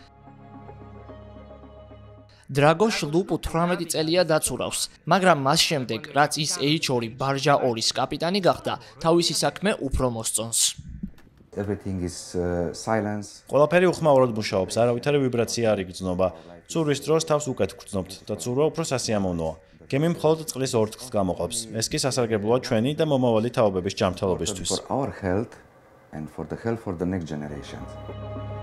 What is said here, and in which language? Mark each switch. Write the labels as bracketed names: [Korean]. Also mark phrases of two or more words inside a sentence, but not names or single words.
[Georgian] დრაგოშ ლუპუ 18 წელია დაცურავს, მაგრამ მას შემდეგ, რაც ის H2 ბარჟა 2-ის კაპიტანი გახდა, თავისი საქმე უფრო მოსწონს. ყველაფერი უხმაურად მუშაობს, არავითარი ვიბრაცია არ იგრძნობა. ცურვის დროს თავს უკეთ გრძნობთ და ცურვა უფრო სასიამოვნოა. გემი მხოლოდ წყლის ორთქლს გამოყოფს. ეს კი სასარგებლოა ჩვენი და მომავალი თაობების ჯანმრთელობისთვის. [English] And for the health for the next generations.